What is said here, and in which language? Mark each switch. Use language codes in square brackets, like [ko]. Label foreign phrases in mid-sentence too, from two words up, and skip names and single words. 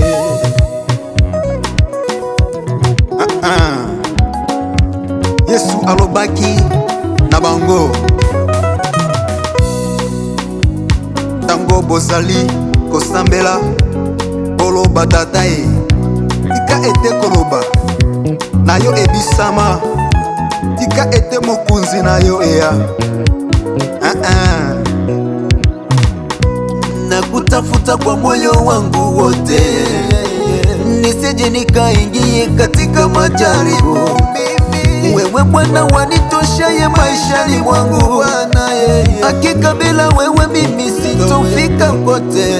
[ln] Yesu alobaki na bango tango bozali kosambela koloba tata ye tika ete koloba na yo ebisama tika ete mokunzi na yo eya. [sw] Nakutafuta kwa moyo wangu wote nisije nikaingie katika majaribu. Wewe Bwana wanitoshaye maishani mwangu, hakika bila wewe mimi sitofika kote.